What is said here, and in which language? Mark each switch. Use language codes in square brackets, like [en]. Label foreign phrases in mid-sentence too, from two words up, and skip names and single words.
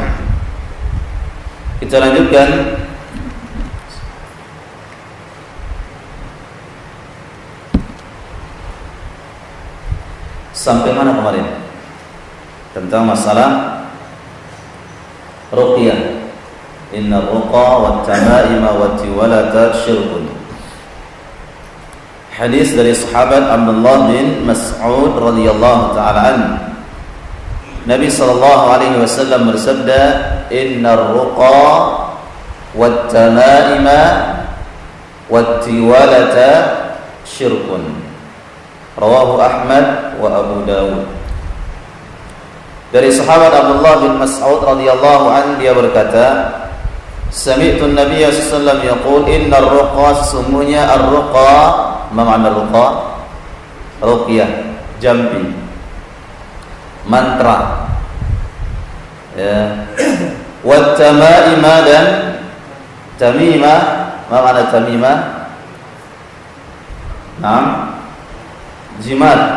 [id] Kita lanjutkan sampai mana kemarin? Tentang masalah ruqyah. [ar] إن الرقى والتمائم والتولة شرك. [id] Hadis dari sahabat Abdullah bin Mas'ud [ar] رضي الله تعالى عنه. [id] Nabi [ar] صلى الله عليه وسلم [id] bersabda, [ar] "إن الرقى والتمائم والتولة شرك." رواه أحمد وأبو داود. [id] Dari sahabat Abdullah bin Mas'ud [ar] رضي الله عنه, [id] dia berkata, [ar] "سمعت النبي صلى الله عليه وسلم يقول إن الرقى, [id] sesungguhnya ar-ruqa, [ar] ما معنى رقى? [id] Ruqyah, jampi, mantra, ya. [ar] والتمائم, [id] dan tamimah, [ar] ما معنى تميمة? [id] Naam, jimat.